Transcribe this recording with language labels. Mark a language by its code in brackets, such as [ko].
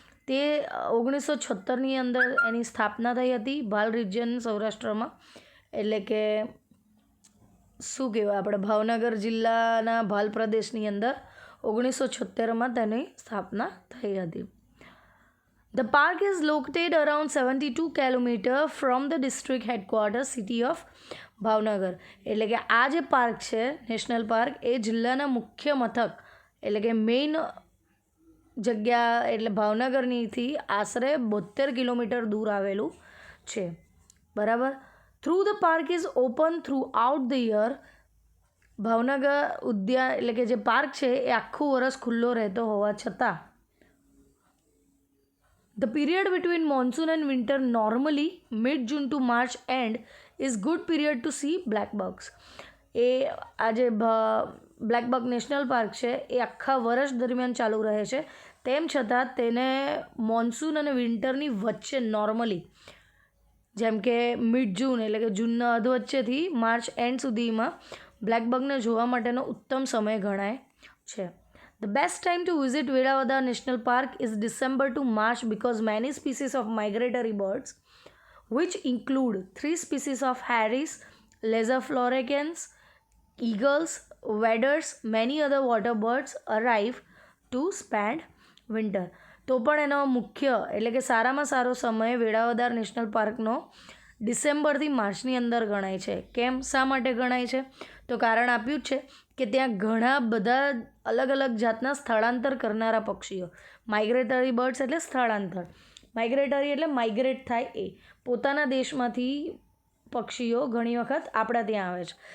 [gu] તે 1976ની અંદર એની સ્થાપના થઈ હતી ભાલ રિજિયન સૌરાષ્ટ્રમાં, એટલે કે શું કહેવાય આપણે ભાવનગર જિલ્લાના ભાલ પ્રદેશની અંદર 1976માં તેની સ્થાપના થઈ હતી. [en] The park is located around 72 km from the district headquarters city of Bhavnagar. [gu] એટલે કે આ જે પાર્ક છે નેશનલ પાર્ક એ જિલ્લાના મુખ્ય મથક એટલે કે મેઇન જગ્યા એટલે ભાવનગરથી આશરે 72 કિલોમીટર દૂર આવેલું છે. બરાબર. [en] Through the park is open throughout the year. [gu] Bhavnagar ઉદ્યાન એટલે કે જે પાર્ક છે એ આખું વર્ષ ખુલ્લો રહેતો હોવા છતાં [en] The period between monsoon and winter normally mid June to March and is good period to see black bugs. [gu] એ આજે બ્લેક બગ નેશનલ પાર્ક છે એ આખા વર્ષ દરમિયાન ચાલુ રહે છે. તેમ છતાં તેને મોન્સૂન અને વિન્ટરની વચ્ચે નોર્મલી જેમ કે મિડ જૂન એટલે કે જૂનના અધ વચ્ચેથી માર્ચ એન્ડ સુધીમાં બ્લેક બગને જોવા માટેનો ઉત્તમ સમય ગણાય છે. [en] The best time to visit Velavada National Park is December to March because many species of migratory birds, which include 3 species of hares, lesser floricans, eagles, waders, many other water birds arrive to spend winter. [gu] તો પણ એનો મુખ્ય એટલે કે સારામાં સારો સમય Velavadar national પાર્કનો ડિસેમ્બરથી માર્ચની અંદર ગણાય છે. કેમ, શા માટે ગણાય છે? તો કારણ આપ્યું જ છે કે ત્યાં ઘણા બધા અલગ અલગ જાતના સ્થળાંતર કરનારા પક્ષીઓ. માઇગ્રેટરી બર્ડ્સ એટલે સ્થળાંતર, માઇગ્રેટરી એટલે માઇગ્રેટ થાય એ પોતાના દેશમાંથી પક્ષીઓ ઘણી વખત આપણા ત્યાં આવે છે.